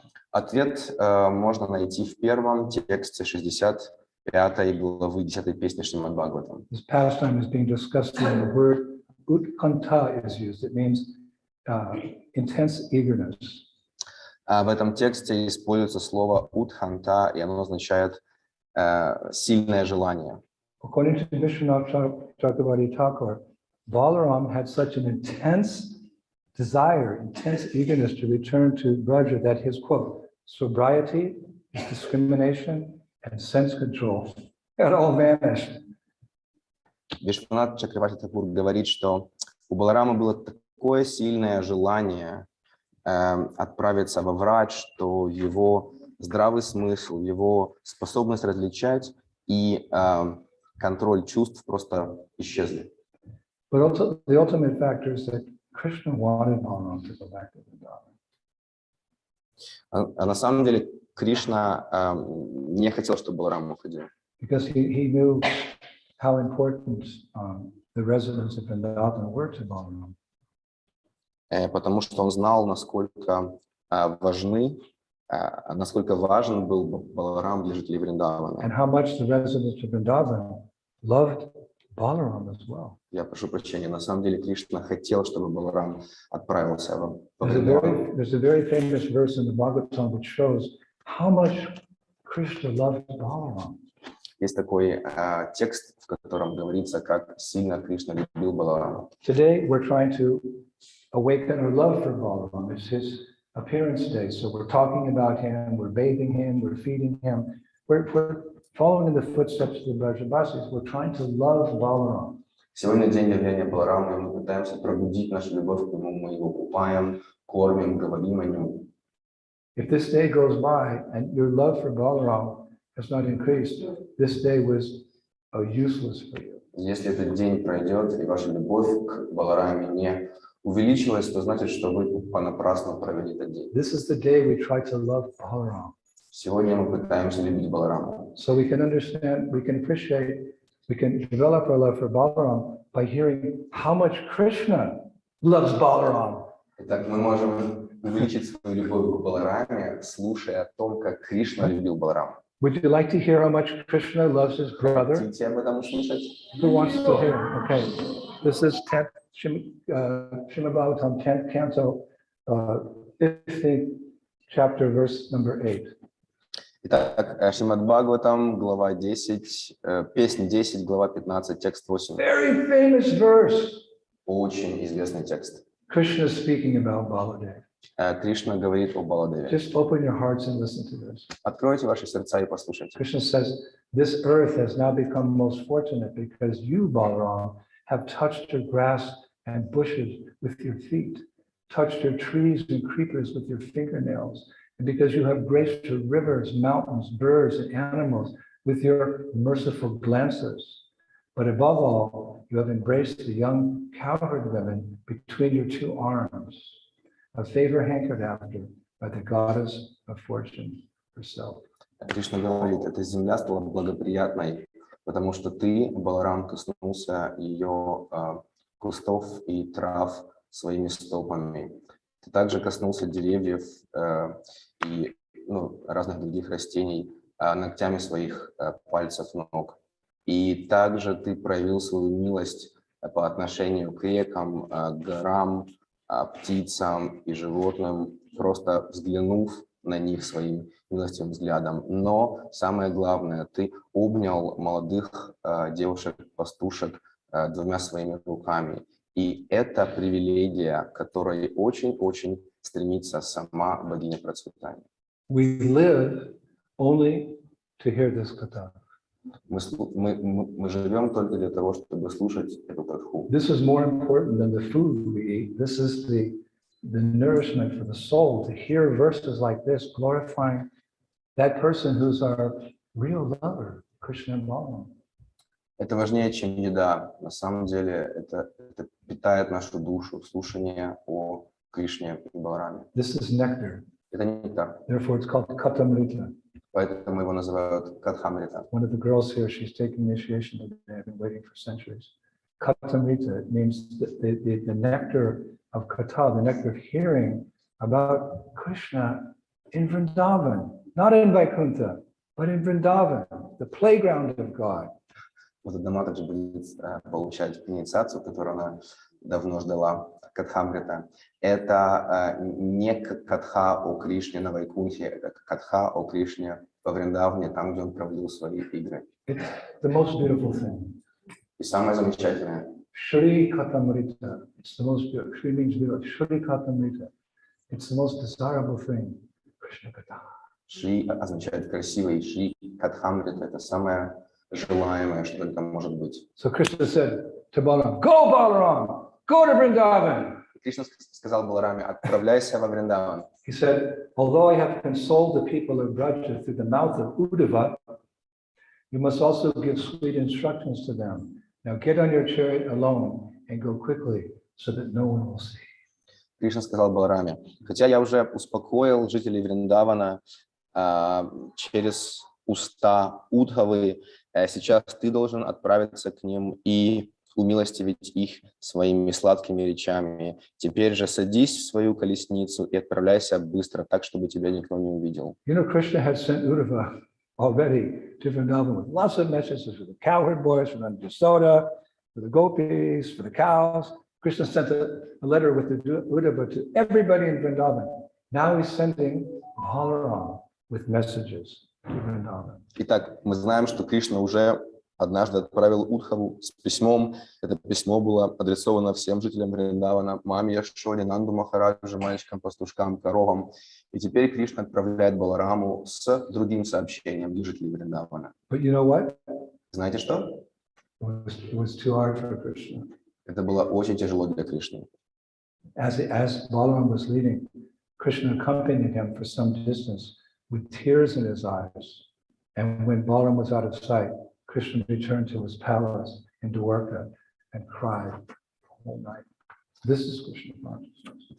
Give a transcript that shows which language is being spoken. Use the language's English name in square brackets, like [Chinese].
[Russian] Ответ можно найти в первом тексте 65 главы 10 песни Шримад Бхагаватам. [English] This pastime is being discussed when the word utkanta is used. It means intense eagerness. [Russian] В этом тексте используется слово утханта, и оно означает сильное желание. [English] According to Vishwanath Chakravarti Thakur, Balaram had such an intense desire, intense eagerness to return to Braja that his quote, sobriety, discrimination, and sense control had all vanished. [Russian] Вишванат Чакраварти Такур говорит, что у Баларама было такое сильное желание отправиться во Врадж, что его здравый смысл, его способность различать и контроль чувств просто исчезли. [English] But also, the ultimate factor is that Krishna wanted Balaram to go back to Vrindavan. [Russian] А на самом деле Кришна не хотел, чтобы Баларам уходил. [English] Because he knew how important the residents of Vrindavan were to Balaram. [Russian] Потому что он знал, насколько важен был Баларам для жителей Вриндавана. [English] And how much the residents of Vrindavan loved Balaram as well. [Russian] Я прошу прощения, на самом деле Кришна хотел, чтобы Баларам отправился во Вриндаван. [English] There's a very famous verse in the Bhagavatam which shows how much Krishna loved Balaram. [Russian] Есть такой текст, в котором говорится, как сильно Кришна любил Баларама. [English] Today we're trying to awaken our love for Balaram. It's his appearance day. So we're talking about him, we're bathing him, we're feeding him. We're following in the footsteps of the Brajabasis. We're trying to love Balaram. [Russian] Сегодня день явления Баларама, и мы пытаемся пробудить нашу любовь к нему, мы его купаем, кормим, говорим о нем. [English] If this day goes by and your love for Balaram has not increased, this day was useless for you. [Russian] Если этот день пройдет, и ваша любовь к Балараме не увеличилась, то значит, что вы понапрасну провели этот день. [English] This is the day we try to love Balaram. [Russian] Сегодня мы пытаемся любить Баларама. [English] So we can understand, we can appreciate, we can develop our love for Balaram by hearing how much Krishna loves Balaram. [Russian] Итак, мы можем увеличить свою любовь к Балараме, слушая о том, как Кришна любил Баларама. [English] Would you like to hear how much Krishna loves his brother? [Russian] Хотите об этом услышать? [English] Who wants to hear? Okay. This is 10th, Srimad Bhagavatam, 10th canto, 15th chapter, verse number 8. [Russian] Итак, Шримад Бхагаватам, глава 10, песнь 10, глава 15, текст 8. [English] Very famous verse. [Russian] Очень известный текст. [English] Krishna is speaking about Baladev. [Russian] Кришна говорит о Баладеве. [English] Just open your hearts and listen to this. [Russian] Откройте ваши сердца и послушайте. [English] Krishna says, this earth has now become most fortunate because you, Balaram, have touched your grass and bushes with your feet, touched your trees and creepers with your fingernails, and because you have graced your rivers, mountains, birds, and animals with your merciful glances. But above all, you have embraced the young cowherd women between your two arms, a favor hankered after by the goddess of fortune herself. [Russian] Кришна говорит, эта земля стала благоприятной, потому что ты, Баларам, коснулся ее кустов и трав своими стопами. Ты также коснулся деревьев и разных других растений ногтями своих пальцев ног. И также ты проявил свою милость по отношению к рекам, горам, птицам и животным, просто взглянув на них своим милостивым взглядом. Но самое главное, ты обнял молодых девушек-пастушек двумя своими руками. И это привилегия, к которой очень-очень стремится сама богиня процветания. [English] We live only to hear this katha. [Russian] Мы живем только для того, чтобы слушать эту катху. [English] This is more important than the food we eat. This is the nourishment for the soul, to hear verses like this, glorifying that person who's our real lover, Krishna and Balaram. [Russian] Это важнее, чем еда. На самом деле это питает нашу душу, слушание о Кришне и Балараме. [English] This is nectar. [Russian] Это нектар. [English] Therefore, it's called katamrita. [Russian] Поэтому его называют катхамрита. [English] One of the girls here, she's taking initiation today. I've been waiting for centuries. Katamrita, it means the nectar of kata, the nectar of hearing about Krishna in Vrindavan, not in Vaikuntha, but in Vrindavan, the playground of God. [Russian] Вот Адама также будет получать инициацию, которую она давно ждала, катхамрита. Это не катха о Кришне на Вайкунхе, это катха о Кришне во Вриндавне, там, где он проводил свои игры. [English] It's the most beautiful thing. [Russian] И самое замечательное. [English] Shri Katamrita. It's the most beautiful. Shri means beautiful. Shri Katamrita. It's the most desirable thing. Krishna Katha. [Russian] Шри означает красивый, Шри Катхамрита — это самое желаемое, что только может быть. [English] So Krishna said to Balaram, "Go Balaram, go to Vrindavan." [Russian] Кришна сказал Балараме: отправляйся во Вриндаван. [English] He said, "Although I have consoled the people of Braja through the mouth of Uddhava, you must also give sweet instructions to them. Now get on your chariot alone and go quickly, so that no one will see." [Russian] Кришна сказал Балараме: хотя я уже успокоил жителей Вриндавана через уста Удхавы, сейчас ты должен отправиться к ним и умилостивить их своими сладкими речами. Теперь же садись в свою колесницу и отправляйся быстро, так, чтобы тебя никто не увидел. [English] You know, Krishna had sent Uddhava already to Vrindavan with lots of messages for the cowherd boys, for the Jasoda, for the gopis, for the cows. Krishna sent a letter with the Uddhava to everybody in Vrindavan. Now he's sending Balaram with messages to Vrindavan. [Russian] Итак, мы знаем, что Кришна уже однажды отправил Удхаву с письмом. Это письмо было адресовано всем жителям Вриндавана, маме Яшоде, Нанду Махараджу, мальчикам, пастушкам, коровам. И теперь Кришна отправляет Балараму с другим сообщением для жителей Вриндавана. [English] But you know what? [Russian] Знаете что? [English] It was too hard for Krishna. [Russian] Это было очень тяжело для Кришны. [English] As Balaram was leading, Krishna accompanied him for some distance with tears in his eyes. And when Balaram was out of sight, Krishna returned to his palace in Dwarka and cried the whole night. This is Krishna consciousness.